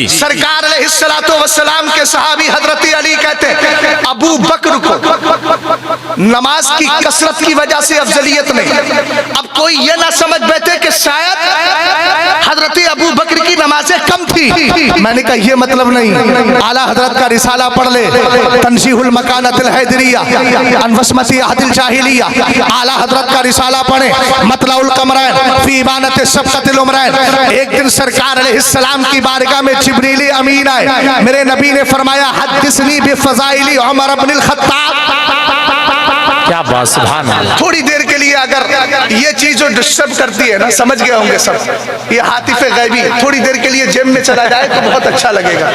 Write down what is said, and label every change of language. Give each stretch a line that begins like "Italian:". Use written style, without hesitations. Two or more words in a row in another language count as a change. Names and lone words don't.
Hindi: सरकार
Arabic: عليه الصلاة والسلام
Hindi: के सहाबी हजरत अली कहते हैं अबू बकर को नमाज की कसरत की वजह से अफजलियत नहीं। अब कोई ये ना समझ बैठे कि शायद हजरत अबू बकर की नमाजें कम थी। मैंने कहा ये मतलब नहीं। आला हजरत का रिसाला पढ़ ले, तंजीहुल मकानतिल हैदरिया अनवस्मती अहदिल जाहिलिया। आला हजरत का रिसाला पढ़े, मतलाउल कमरैन फी इबानत सबकतिल उमरैन। एक दिन सरकार अलैहिस्सलाम की बारगाह में जिब्रील अमीन आए। मेरे नबी ने फरमाया
Arabic: حدثني بفضائل عمر ابن الخطاب.
Hindi: क्या बात,
Arabic: سبحان الله.
Hindi: थोड़ी देर के लिए अगर ये चीज जो डिस्टर्ब करती है ना, समझ गए होंगे सब, ये हातिफे गैबी, थोड़ी देर के लिए जेब में चला जाए तो बहुत अच्छा लगेगा।